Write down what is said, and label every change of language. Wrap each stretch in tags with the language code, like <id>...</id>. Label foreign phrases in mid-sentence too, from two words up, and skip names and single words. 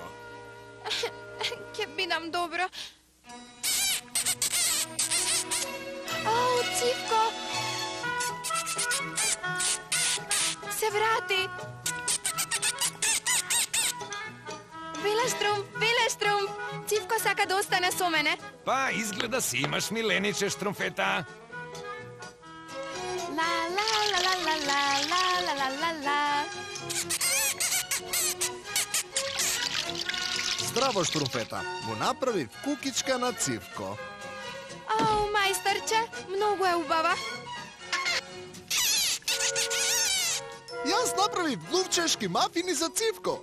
<mk>Ќе бидам добро. О, Цивко! Се врати! Веле Велештрумф! Цивко сака да остане со мене. Па, изгледа си имаш милениче, Штрумфета. Ла ла ла ла ла ла ла ла ла ла. Здраво, Штрумфета. Му направив кукичка на Цивко. О, мајсторче, многу е убава. Јас направив лувчешки мафини за Цивко.</mk>